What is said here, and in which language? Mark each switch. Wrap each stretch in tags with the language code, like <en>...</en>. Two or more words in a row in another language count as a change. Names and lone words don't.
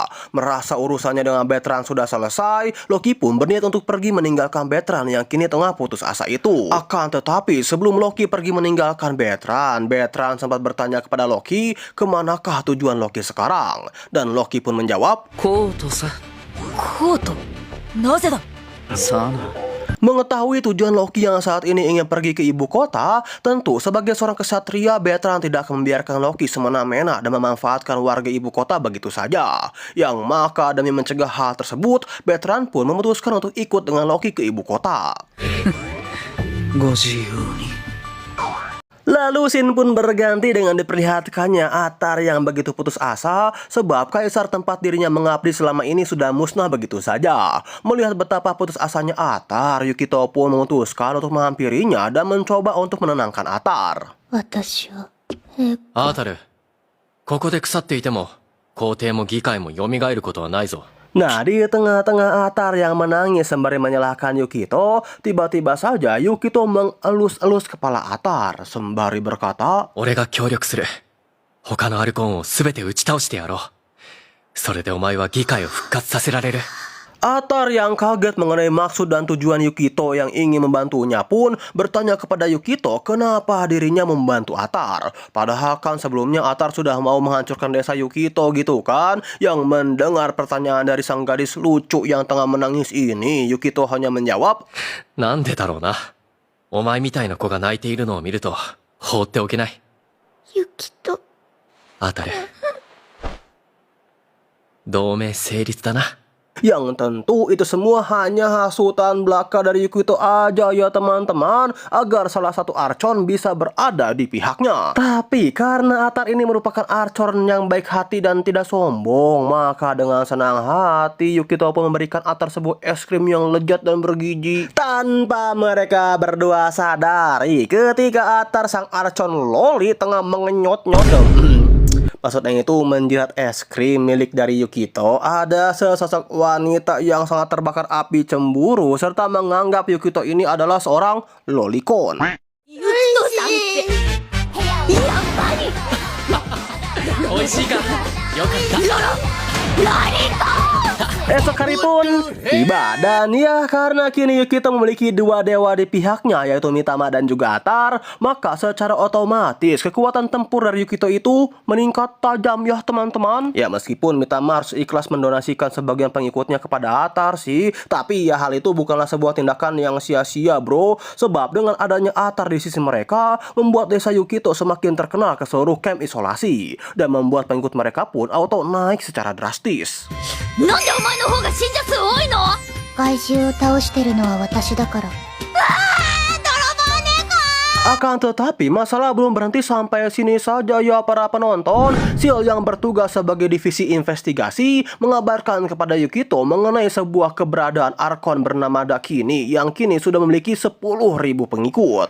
<id>Merasa urusannya dengan Bertrand sudah selesai, Loki pun berniat untuk pergi meninggalkan Bertrand yang kini tengah putus asa itu. Akan tetapi sebelum Loki pergi meninggalkan Bertrand, Bertrand sempat bertanya kepada Loki kemanakah tujuan Loki sekarang. Dan Loki pun menjawab,</id> <ja>コートさ。コート、なぜだ? さあな。</ja> <id>Mengetahui tujuan Loki yang saat ini ingin pergi ke ibu kota, tentu sebagai seorang kesatria, Bertrand tidak akan membiarkan Loki semena-mena dan memanfaatkan warga ibu kota begitu saja. Yang maka demi mencegah hal tersebut, Bertrand pun memutuskan untuk ikut dengan Loki ke ibu kota.</id> <ja>ご自由に。</ja> <id>Lalu scene pun berganti dengan diperlihatkannya Atar yang begitu putus asa sebab kaisar tempat dirinya mengabdi selama ini sudah musnah begitu saja. Melihat betapa putus asanya Atar, Yukito pun memutuskan untuk menghampirinya dan mencoba untuk menenangkan Atar.</id> <ja>私は、アータル、ここで腐っていても皇帝も議会も蘇ることはないぞ。</ja> <id>Nah, di tengah-tengah Atar yang menangis sembari menyalahkan Yukito, tiba-tiba saja Yukito mengelus-elus kepala Atar sembari berkata,</id> <ja>俺が協力する。他のアルコンを全て打ち倒してやろう。それでお前は議会を復活させられる。</ja> <id>Atar yang kaget mengenai maksud dan tujuan Yukito yang ingin membantunya pun bertanya kepada Yukito kenapa dirinya membantu Atar. Padahal kan sebelumnya Atar sudah mau menghancurkan desa Yukito gitu kan. Yang mendengar pertanyaan dari sang gadis lucu yang tengah menangis ini, Yukito hanya menjawab,</id> <ja>なんでだろうな。お前みたいな子が泣いているのを見ると放っておけない。ユキと。当たる。同盟成立だな。</ja> <id>Yang tentu itu semua hanya hasutan belaka dari Yukito aja ya teman-teman, agar salah satu Archon bisa berada di pihaknya. Tapi karena Atar ini merupakan Archon yang baik hati dan tidak sombong, maka dengan senang hati Yukito pun memberikan Atar sebuah es krim yang lezat dan bergizi. Tanpa mereka berdua sadari, ketika Atar sang Archon loli tengah mengenyot-nyot, maksudnya itu menjilat es krim milik dari Yukito, ada sesosok wanita yang sangat terbakar api cemburu serta menganggap Yukito ini adalah seorang lolicon.</id> <ja>ユキトさんってやっぱり美味しいか。よかった。</ja> <id>Esok hari pun tiba, dan ya karena kini Yukito memiliki dua dewa di pihaknya yaitu Mitama dan juga Atar, maka secara otomatis kekuatan tempur dari Yukito itu meningkat tajam ya teman-teman. Ya meskipun Mitama harus ikhlas mendonasikan sebagian pengikutnya kepada Atar sih, tapi ya hal itu bukanlah sebuah tindakan yang sia-sia bro, sebab dengan adanya Atar di sisi mereka membuat desa Yukito semakin terkenal ke seluruh camp isolasi dan membuat pengikut mereka pun auto naik secara drastis.</id> <ja>なんでお前の方が信者数多いの？怪獣を倒してるのは私だから。</ja> <id>Akan tetapi masalah belum berhenti sampai sini saja ya para penonton. Seal yang bertugas sebagai divisi investigasi mengabarkan kepada Yukito mengenai sebuah keberadaan Archon bernama Dakini yang kini sudah memiliki 10.000 pengikut.</id>